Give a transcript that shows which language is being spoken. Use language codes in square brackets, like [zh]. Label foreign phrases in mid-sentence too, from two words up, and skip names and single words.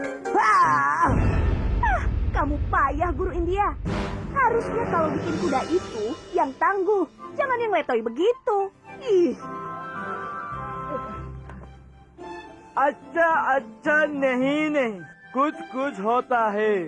[id] Kamu payah, Guru India. Harusnya kalau bikin kuda itu yang tangguh, jangan yang letoy begitu. Ih. [hi] अच्छा नहीं. कुछ होता है.